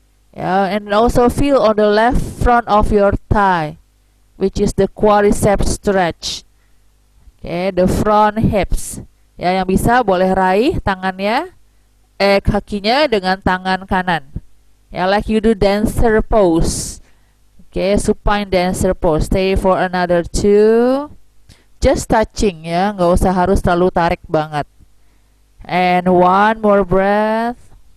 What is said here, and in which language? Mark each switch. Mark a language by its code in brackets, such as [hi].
[en] Yeah, and also feel on the left front of your thigh, which is the quadriceps stretch. Okay, the front hips. [id] Ya, yang bisa boleh raih tangannya, kakinya dengan tangan kanan. [en] Ya, like you do dancer pose. Okay, supine dancer pose. Stay for another 2. Just touching [id] ya, nggak usah harus terlalu tarik banget. [en] And one more breath.